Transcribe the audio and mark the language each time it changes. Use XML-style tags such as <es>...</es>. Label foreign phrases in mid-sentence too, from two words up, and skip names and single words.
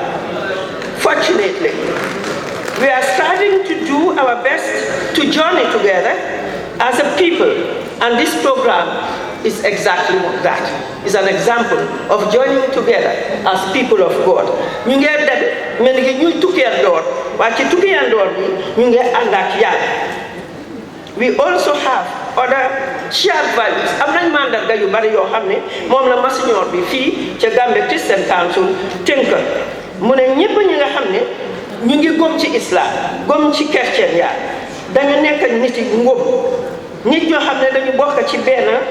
<en>Fortunately, we are striving to do our best to journey together as a people, and this program is exactly that. It's an example of joining together as people of God.</en> <wo>ñu ngi dem mel ni ñuy tukkiyandoor waaye ci tukkiyandoor bi ñu ngi ànd ak yàlla.</wo> <en>We also have other shared values.</en> <wo>am nañ mandarga yu bari yoo xam ne moom la masiñoor bi fii ca Gambia Christian Council tënk mu ne ñëpp ñi nga xam ne ñu ngi gëm ci islam gëm ci chrétien ya dañu nekk nit yi ngëm nit ñoo xam ne dañu bokk ci benn</wo>